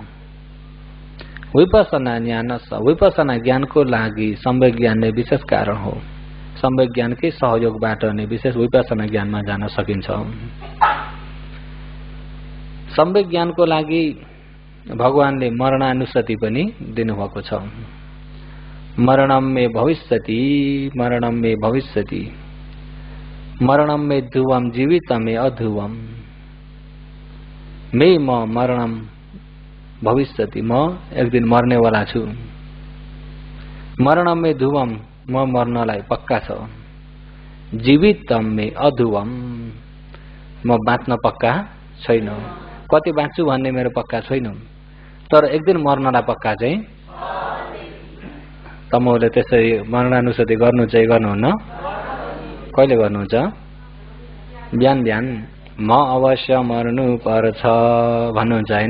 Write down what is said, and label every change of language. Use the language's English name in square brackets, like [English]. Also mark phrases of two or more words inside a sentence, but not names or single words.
[Nepali] विपස්සना ज्ञानको लागि सम्यक ज्ञान नै विशेष कारण हो। सम्यक ज्ञानकै सहयोगबाट नै विशेष विपස්සना ज्ञानमा जान सकिन्छ। सम्यक ज्ञानको लागि भगवानले मरणानुस्मृति पनि दिनुभएको छ। [Sanskrit] मरणम मे भविष्यति, मरणम मे ध्रुवम जीवितम मे अध्रुवम। म मरणम भविष्यति, [Nepali] म एक दिन मर्नेवाला छु। [Sanskrit] मरणम मे ध्रुवम, [Nepali] म मर्नलाई पक्का छ। [Sanskrit] जीवितम मे अध्रुवम, [Nepali] म बाँच्न पक्का छैन। कति बाँच्छु भन्ने मेरो पक्का छैन, तर एक दिन मर्नलाई पक्का चाहिँ। तपाईले त्यसरी मरणानुस्मृति गर्नु चाहिँ गर्नुहुन्न? कहिले गर्नुहुन्छ? बिहान बिहान म अवश्य मर्नु पर्छ भन्नुहुन्छ हैन?